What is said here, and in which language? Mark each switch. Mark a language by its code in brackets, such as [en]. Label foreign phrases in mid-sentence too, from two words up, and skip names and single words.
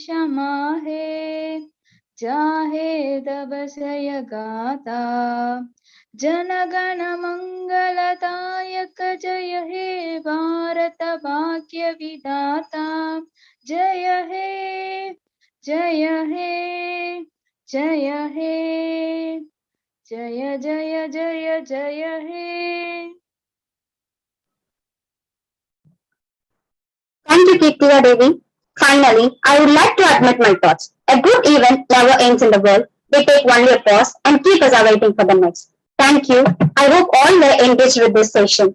[bn] মাহে জাহে তব সয় গাতা জনগণ মঙ্গলদায়ক জয় হে ভারত ভাগ্য বিধাতা জয় হে জয় হে জয় হে জয় জয় জয় জয় হে. [en] Thank you, Kirtika Devi. Finally, I would like to admit my thoughts. A good event never ends in the world. They take only a pause and keep us awaiting for the next. Thank you. I hope all were engaged with this session.